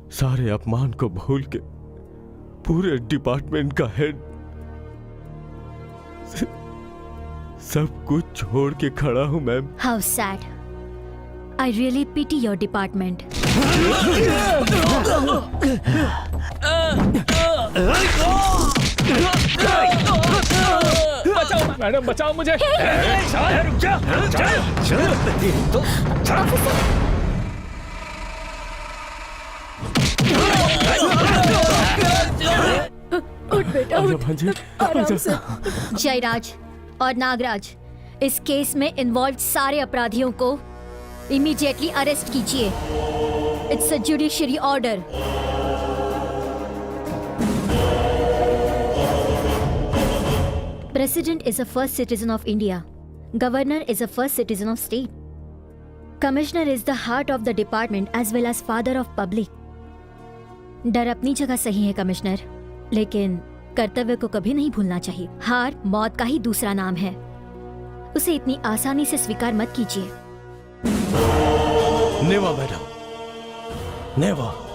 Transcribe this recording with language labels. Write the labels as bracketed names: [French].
[Hindi] सारे अपमान को भूल के पूरे डिपार्टमेंट का हेड सब कुछ छोड़ के खड़ा हूँ ma'am. [English] How sad. I really pity your department. [Hindi] बचाओ मैडम, बचाओ मुझे। रुक जा। उठ बेटा, उठ, आराम से। जयराज और नागराज, इस केस में इन्वॉल्व सारे अपराधियों को इमीडिएटली अरेस्ट कीजिए। [English] It's a judiciary order. President is a first citizen of India. Governor is a first citizen of state. Commissioner is the heart of the department as well as father of public. [Hindi] डर अपनी जगह सही है commissioner, लेकिन कर्तव्य को कभी नहीं भूलना चाहिए। हार मौत का ही दूसरा नाम है, उसे इतनी आसानी से स्वीकार मत कीजिए। [English] Never madam, never.